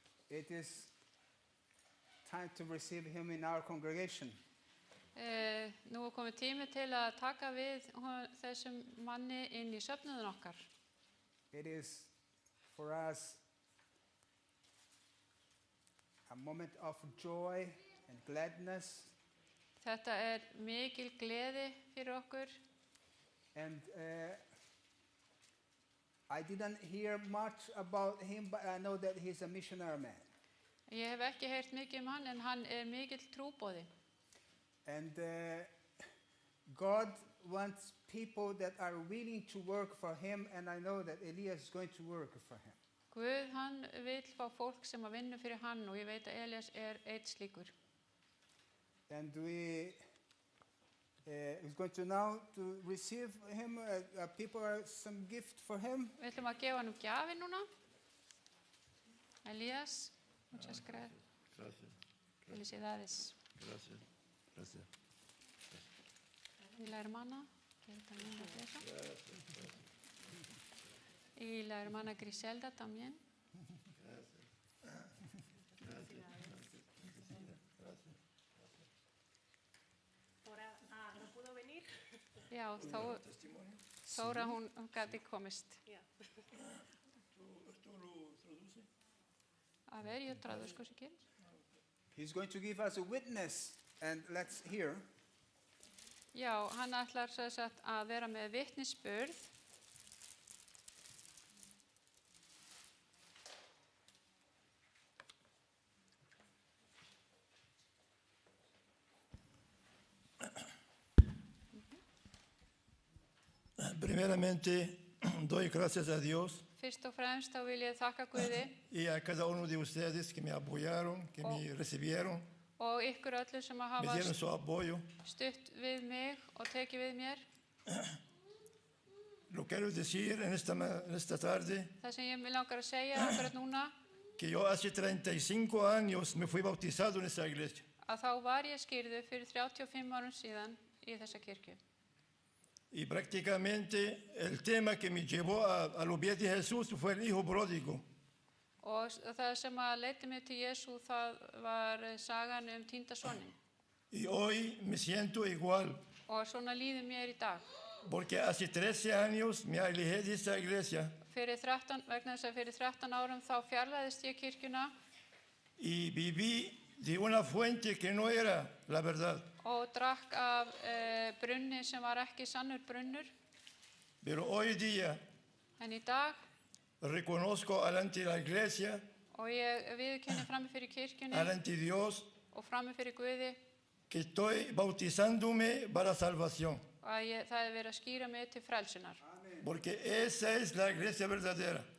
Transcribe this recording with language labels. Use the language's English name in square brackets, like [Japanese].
[English] It is time to receive him in our congregation. [Icelandic] Nú er komið tími til að taka við þessum manni inn í söfnuðin okkar. [English] It is for us a moment of joy and gladness. [Icelandic] Þetta er mikil gleði fyrir okkur. [English] And I didn't hear much about him, but I know that he's a missionary man. [Icelandic] Ég hef ekki heyrt mikið hann, en hann er mikill trúboði. [English] And God wants people that are willing to work for him, and I know that Elias is going to work for him. [Icelandic] Guð, hann vill fá fólk sem að vinna fyrir hann og ég veit að Elias er eitt slíkur. [English] And we is going to now to receive him. People are some gift for him. [Icelandic] Við ætlum að gefa hann gjafi núna. [Spanish] Elias, muchas gracias. Felicidades. Gracias. Gracias. Y la hermana, que también lo deja. Y la hermana Griselda también. ¿No pudo venir? [Icelandic] Já, Þóra hún gæti komist. [Spanish] Ya. A ver, yo traduzco si quieres. [English] He's going to give us a witness, and let's hear. [Icelandic] Já, hann ætlar sem sagt að vera með vitnisburð. [Spanish] Primeramente, doy gracias a Dios [Icelandic] Fyrst og fremst þá vil ég þakka Guði [Spanish] y a cada uno de ustedes que me apoyaron, que me recibieron, [Icelandic] og ykkur öllu sem að hafa [Spanish] dieron su apoyo. [Icelandic] stutt við mig og tekið við mér. [Spanish] Lo quiero decir en esta tarde [Icelandic] Það sem ég mig langar að segja akkurat núna, [Spanish] que yo hace 35 años me fui bautizado en esa iglesia. [Icelandic] að þá var ég skírður fyrir 35 árum síðan í þessa kirkju. [Spanish] Y prácticamente el tema que me llevó a los pies de Jesús fue el hijo pródigo. [Icelandic] Og það sem að leiddi mig til Jesú, það var sagan týnda soninn. [Spanish] Y hoy me siento igual, [Icelandic] Og svona líður mér í dag. [Spanish] porque hace 13 años me alejé de esa iglesia [Icelandic] Vegna þess að fyrir 13 árum þá fjarlæðist ég kirkjuna [Spanish] y viví de una fuente que no era la verdad. [Icelandic] og drakk af brunni sem var ekki sannur brunnur. [Spanish] Pero hoy día [Icelandic] En í dag, [Spanish] reconozco delante de la iglesia, [Icelandic] og ég viðurkenni frammi fyrir kirkjunni [Spanish] delante de Dios, [Icelandic] og frammi fyrir Guði, [Spanish] que estoy bautizándome para salvación, [Icelandic] að það er verið að skýra mig til frelsunar. [Spanish] porque esa es la iglesia verdadera